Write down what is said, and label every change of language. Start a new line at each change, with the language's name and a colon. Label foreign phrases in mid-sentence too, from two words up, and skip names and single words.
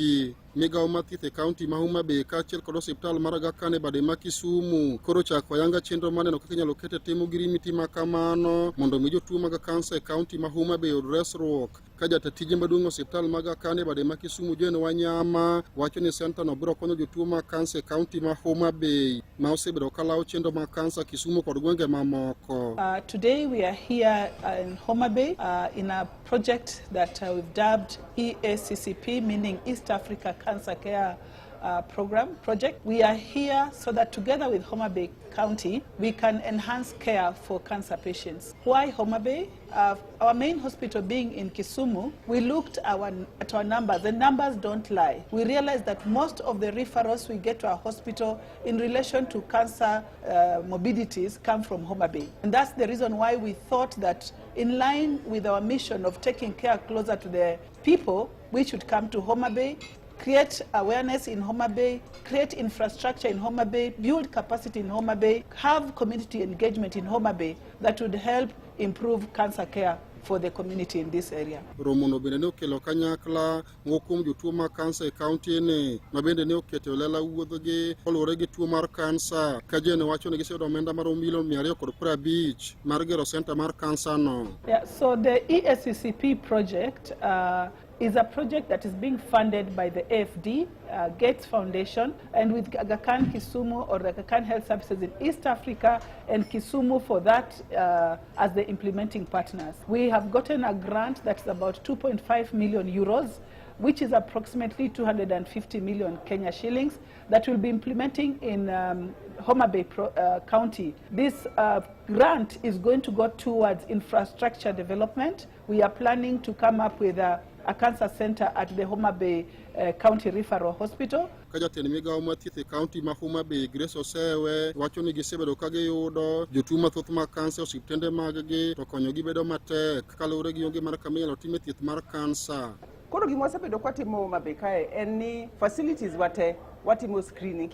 Luo (Kenya and Tanzania): Migawo mathieth e kaunti ma Homa Bay kaachiel kod osiptal mar Akane bade ma Kisumu koro chako ayanga chenro maneno kaka inyalo kete timo ogirimiti ma kamano mondo mi jotuo mag kansa e kaunti ma Homa Bay oyud resruok. Ka jatatije maduong' osiptal mag Akane bade ma Kisumu Jane Wanyama wacho ni center no biro konyo jotuo mag kansa e kaunti ma Homa Bay ma osebedo kalawo chenro mag kansa Kisumu kod gwenge mamoko.
English: Today we are here in Homa Bay in a project that we've dubbed EACCP, meaning East Africa Cancer Care project. We are here so that together with Homa Bay County, we can enhance care for cancer patients. Why Homa Bay? Our main hospital being in Kisumu, we looked at our numbers. The numbers don't lie. We realized that most of the referrals we get to our hospital in relation to cancer morbidities come from Homa Bay. And that's the reason why we thought that in line with our mission of taking care closer to the people, we should come to Homa Bay, create awareness in Homa Bay, create infrastructure in Homa Bay, build capacity in Homa Bay, have community engagement in Homa Bay that would help improve cancer care for the community in this area.
Luo (Kenya and Tanzania): Romono bende ne okelo kanyakla ngokum jotuo mag kansa e kaunti ne mabende ne oketo lela wuodhogi oluwore gi tuo mar kansa ka Jane wacho ni giseyudo omenda mar $250 mar gero center mar kansa no.
English: Yeah, so the EACCP project is a project that is being funded by the AFD, Gates Foundation, and with Aga Khan Kisumu or Aga Khan Health Services in East Africa and Kisumu for that as the implementing partners. We have gotten a grant that's about 2.5 million euros, which is approximately 250 million Kenya shillings, that will be implementing in Homa Bay County. This grant is going to go towards infrastructure development. We are planning to come up with a cancer center at the Homa Bay County Referral Hospital.
Luo (Kenya and Tanzania): Kajatend migawo mathieth e kaunti ma Homa Bay Grace Osewe wacho ni gisebedo ka giyudo jotuo mathoth mag kansa osiptende mag-gi to konyogi bedo matek kaluwore gi onge mar kama inyalo time thieth mar kansa. Koro gima wasebedo kwatimo Homa Bay kae en ni facilities wate watimo screening.